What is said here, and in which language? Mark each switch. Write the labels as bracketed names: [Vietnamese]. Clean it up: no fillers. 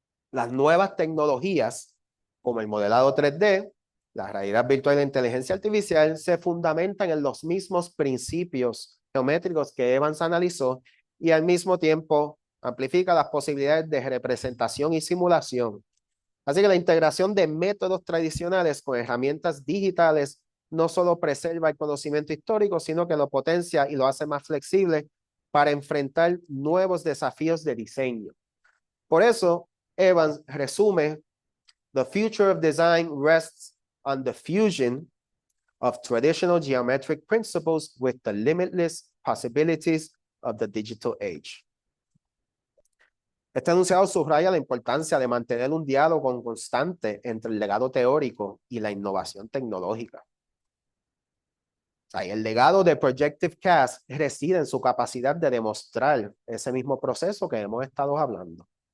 [Spanish] Las nuevas tecnologías, como el modelado 3D, la realidad virtual y la inteligencia artificial, se fundamentan en los mismos principios geométricos que Evans analizó y al mismo tiempo amplifica las posibilidades de representación y simulación. Así que la integración de métodos tradicionales con herramientas digitales no solo preserva el conocimiento histórico, sino que lo potencia y lo hace más flexible para enfrentar nuevos desafíos de diseño. Por eso, Evans resume: [English] The future of design rests on the fusion of traditional geometric principles with the limitless possibilities of the digital age. [Spanish] Este enunciado subraya la importancia de mantener un diálogo constante entre el legado teórico y la innovación tecnológica. El legado de Projective Cast reside en su capacidad de demostrar ese mismo proceso que hemos estado hablando.